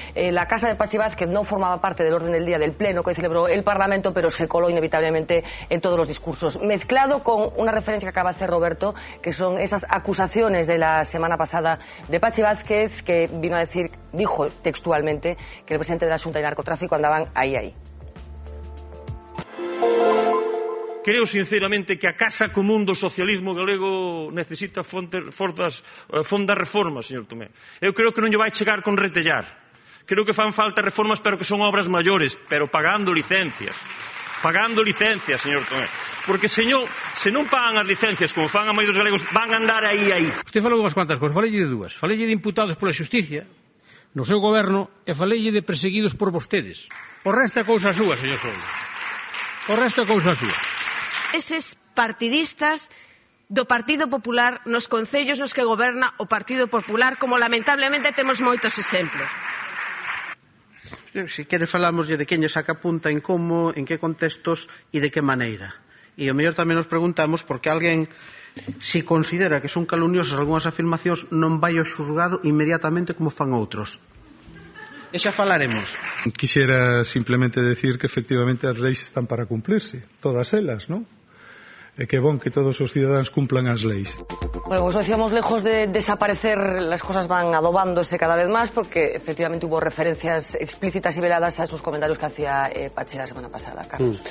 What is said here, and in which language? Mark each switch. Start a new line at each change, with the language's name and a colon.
Spanish: La casa de Pachi Vázquez no formaba parte del orden del día del pleno que celebró el Parlamento, pero se coló inevitablemente en todos los discursos, mezclado con una referencia que acaba de hacer Roberto, que son esas acusaciones de la semana pasada de Pachi Vázquez, que dijo textualmente que el presidente de la Xunta y narcotráfico andaban ahí.
Galician: Creo sinceramente que a casa común do socialismo galego necesita fondas reformas, señor Tomé. Eu creo que non lle vai chegar con retellar. Creo que fan falta reformas, pero que son obras maiores, pero pagando licencias. Pagando licencias, señor Tomé. Porque se non pagan as licencias como fan a maioría dos galegos, van a andar aí. Usted falou unhas cuantas cosas, falelle de dúas. Falelle de imputados pola xusticia no seu goberno e falelle de perseguidos por vostedes. O resto é cousa súa, señor Sousa. O resto é cousa súa. Eses partidistas do Partido Popular nos concellos nos que goberna o Partido Popular, como lamentablemente temos moitos exemplos. Si quere falamos de quen lle saca punta en como, en que contextos e de que maneira. E o mellor tamén nos preguntamos porque alguén, si considera que son calumniosas algunhas afirmacións, non vai ao xulgado inmediatamente como fan outros. E xa falaremos.
Spanish: Quisiera simplemente decir que efectivamente
Galician: as leis están para cumplirse, todas elas, non? E que bon que todos os cidadáns cumplan as leis.
Spanish: Bueno, pues decíamos, lejos de desaparecer, las cosas van adobándose cada vez más, porque efectivamente hubo referencias explícitas y veladas a esos comentarios que hacía Pachi la semana pasada, Carlos.